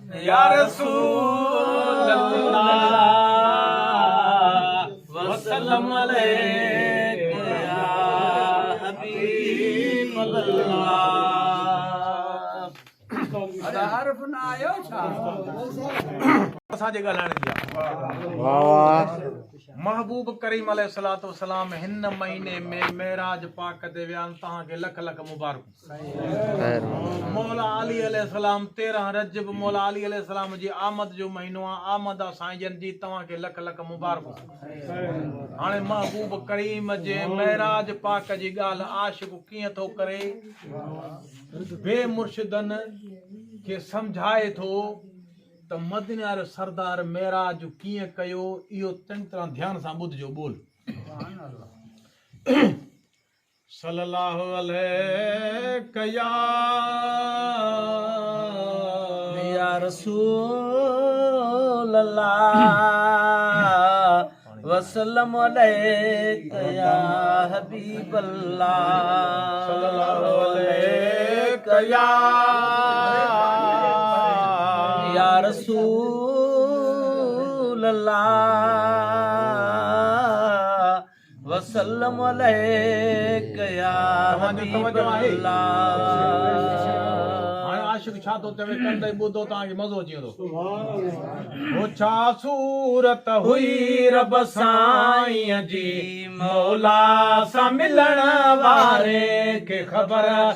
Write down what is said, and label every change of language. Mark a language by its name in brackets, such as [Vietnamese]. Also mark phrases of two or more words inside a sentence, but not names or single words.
[Arabic] يا رسول الله، وسلم عليك يا حبيب الله. [Sindhi] اڙي عارف نه آيو ڇا؟ اسان جي ڳالهائڻ جي آهي. واهه، واهه. محبوب ڪريم [Arabic] عليه الصلوة والسلام [Sindhi] هن مهيني ۾ معراج پاڪ تي ويا آهن. توهان کي لک لک مبارڪ. خير. مولا علي [Arabic] عليه السلام، [Sindhi] تيرهن رجب مولا علي [Arabic] عليه السلام [Sindhi] جي آمد جو مهينو آهي. آمد آهي سائين جن جي، توهان کي لک لک مبارڪ. هاڻي محبوب ڪريم جي معراج پاڪ جي ڳالهه عاشق ڪيئن ٿو ڪري، بي مرشدن کي سمجهائي ٿو ته مديني وارو سردار معراج ڪيئن ڪيو، اهو چڱي طرح ڌيان سان ٻڌجو. ٻول. [Arabic] سبحان الله. صلي الله عليك يا، يا رسول الله، وسلم عليك يا حبيب الله. صلى الله عليك يا، يا رسول الله، وسلم عليك يا [Sindhi] توهان جو حبيب توجه آهي؟ [Arabic] الله. [Sindhi] هاڻي عاشق ڇا ٿو چوي، ڪندي ٻڌو، توهان کي مزو اچي ويندو. [Arabic] سبحان الله. [Sindhi] او ڇا صورت هئي رب سائين جي، مولا سان ملڻ واري کي خبر.